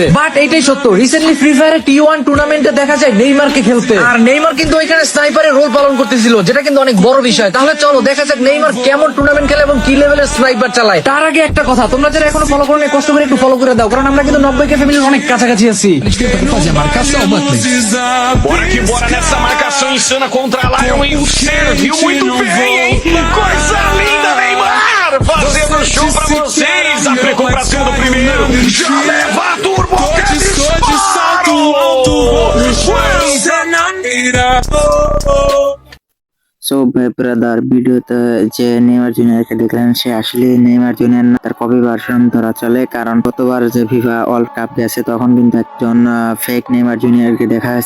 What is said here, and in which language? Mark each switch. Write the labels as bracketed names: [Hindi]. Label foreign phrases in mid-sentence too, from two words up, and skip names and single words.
[Bangla] বাট এইটাই সত্য, রিসেন্টলি ফ্রি ফায়ারে T1 টুর্নামেন্টে দেখা যায় নেইমারকে খেলতে, আর নেইমার কিন্তু ওইখানে স্নাইপারের রোল পালন করতেছিল, যেটা কিন্তু অনেক বড় বিষয়। তাহলে চলো দেখা যাক নেইমার কেমন টুর্নামেন্ট খেলে এবং কি লেভেলের স্নাইপার চালায়। তার আগে একটা কথা, তোমরা যারা এখনো ফলো করো, কষ্ট করে একটু ফলো করে দাও, কারণ আমরা কিন্তু 90K ফ্যামিলির অনেক কাছাকাছি আছি। [Portuguese] Bora que bora nessa marcação insana contra a Lion e o serviu muito bem, hein? Coisa linda, Neymar! Fazendo show pra vocês! Aplicou pra cima do primeiro! Já leva a turbo! Que disparo! [Bangla] ব্রাদার, ভিডিওতে যে নেইমার জুনিয়রকে দেখলেন, সে আসলে নেইমার জুনিয়র না, তার [English] copy version [Bangla] ধরা চলে। কারণ গতবার যে ফিফা ওয়ার্ল্ড কাপ গেছে, তখন কিন্তু একজন ফেক নেইমার জুনিয়রকে দেখা হয়েছে।